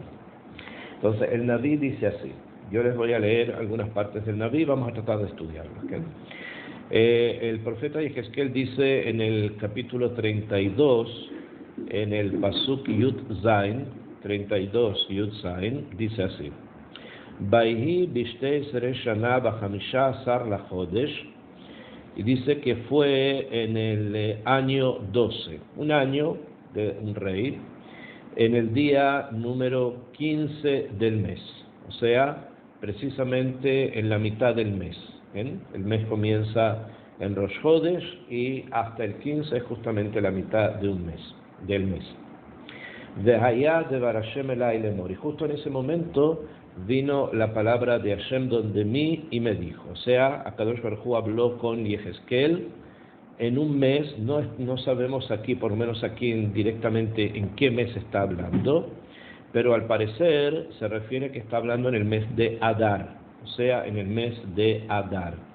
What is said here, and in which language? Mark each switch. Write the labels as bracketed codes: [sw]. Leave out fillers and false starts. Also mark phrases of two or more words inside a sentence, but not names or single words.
[es] Entonces, el Naví dice así, yo les voy a leer algunas partes del Naví, vamos a tratar de estudiarlo. ¿Okay? El profeta Yehezkel dice en el capítulo 32, en el [he] פסוק יוד זין, [es] 32 [he] יוד זין, [es] dice así: [he] ויהי בשתי עשרה שנה בחמשה עשר לחודש, [es] y dice que fue en el año 12, un año de un rey, en el día número 15 del mes, o sea, precisamente en la mitad del mes. ¿Bien? El mes comienza en [he] ראש חודש [es] y hasta el 15 es justamente la mitad de un mes, del mes. [he] והיה דבר השם אלי לאמר, [es] y justo en ese momento vino la palabra de Hashem donde mí y me dijo, o sea, [he] הקדוש ברוך הוא [es] habló con Yehezkel en un mes, no sabemos aquí, por lo menos aquí directamente en qué mes está hablando, pero al parecer se refiere que está hablando en el mes de Adar, o sea, en el mes de Adar.